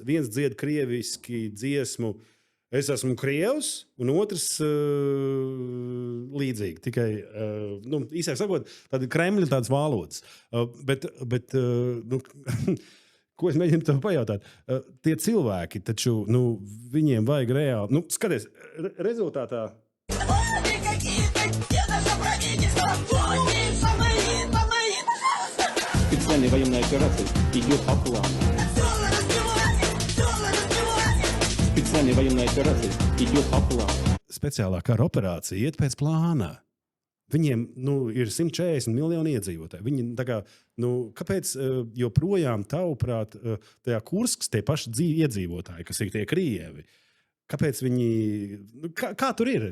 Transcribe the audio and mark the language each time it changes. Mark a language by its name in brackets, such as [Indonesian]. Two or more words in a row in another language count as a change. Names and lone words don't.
[Latvian] Viens dzied krieviski dziesmu Es esmu krievs, un otrs līdzīgi. Tikai, īsāk sakot, tāda Kremļa tādas valodas. Bet ko es mēģinu tev pajautāt? Tie cilvēki, taču viņiem vajag reāli. Skaties, rezultātā. [Russian] Специальная военная операция идет по плану. Специальная военная операция идет по плану. [Latvian] Speciālā kara operācija iet pēc plāna. Viņiem ir 140 miljoni iedzīvotāji. Viņi, kāpēc joprojām, tavuprāt, tajā Kurskas tie paši iedzīvotāji, kas ir tie krievi? Kāpēc viņi. Kā tur ir?